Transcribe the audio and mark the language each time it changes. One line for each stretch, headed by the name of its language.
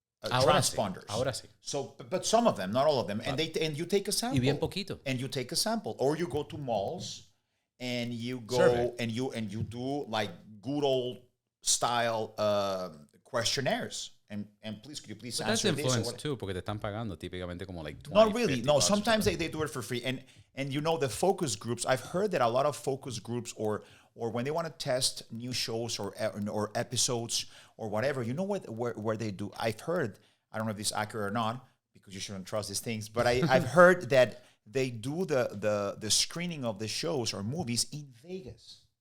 English: transponders.
Spanish: Ahora sí.
English: So, but some of them, not all of them, and you take a sample.
Spanish: Y bien poquito.
English: And you take a sample, or you go to malls, and you go Survey. and you do like good old style questionnaires. And please, could you please But answer that's this? influence too,
Spanish: porque te están pagando típicamente como
English: like 20, Not really. No, $50 sometimes they do it for free. And you know the focus groups. I've heard that a lot of focus groups or when they want to test new shows or episodes or whatever, you know where they do. I've heard. I don't know if this is accurate or not because you shouldn't trust these things. But I've heard that they do the screening of the shows or movies in Vegas.